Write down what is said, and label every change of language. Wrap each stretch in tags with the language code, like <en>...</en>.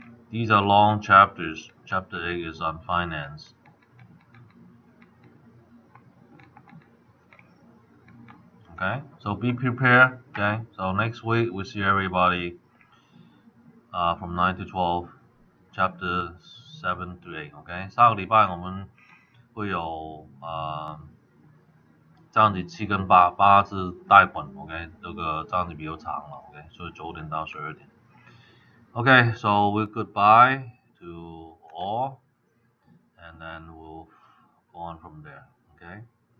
<en>These are long chapters. Chapter 8 is on finance. Okay, so be prepared. Okay, so next week we'll see everybody from 9 to 12, chapter 7 to 8.</en> <zh>OK， 下个礼拜我们会有章节7跟8是贷款。 OK， 这个章节比较长了。 OK， 所以9点到12点。</zh> <en>OK， so we'll goodbye to all, and then we'll go on from there. OK。</en>